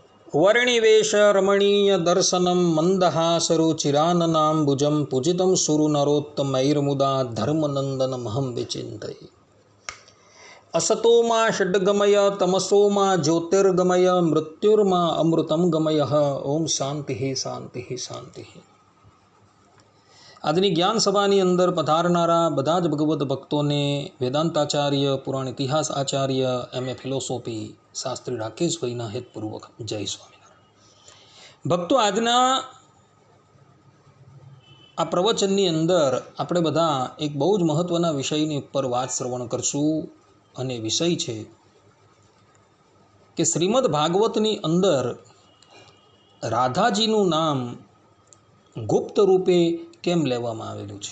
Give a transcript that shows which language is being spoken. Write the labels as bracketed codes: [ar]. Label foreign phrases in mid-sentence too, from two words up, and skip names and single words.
[sa] वर्णिवेश रमणीय दर्शनम मंदहासरुचिराननाम्बुजं पूजितं सुरनरोत्तमैर्मुदा धर्मनंदनमहं विचिन्तये। असतो मा षड्गमय तमसो मा ज्योतिर्गमय मृत्युर्मा अमृतं गमयः। ओम शांति शांति शांति। [gu] આજની જ્ઞાન સભાની અંદર પધારનારા બધા જ ભગવદ્ ભક્તોને વેદાંતાચાર્ય, પુરાણ ઇતિહાસ આચાર્ય, MA ફિલોસોફી શાસ્ત્રી રાકેશભાઈના હેતપૂર્વક જય સ્વામિનારાયણ। ભક્તો, આજના આ પ્રવચનની અંદર આપણે બધા એક બહુ જ મહત્ત્વના વિષયની ઉપર વાત શ્રવણ કરશું અને વિષય છે કે શ્રીમદ ભાગવતની અંદર રાધાજીનું નામ ગુપ્ત રૂપે કેમ લેવામાં આવેલું છે।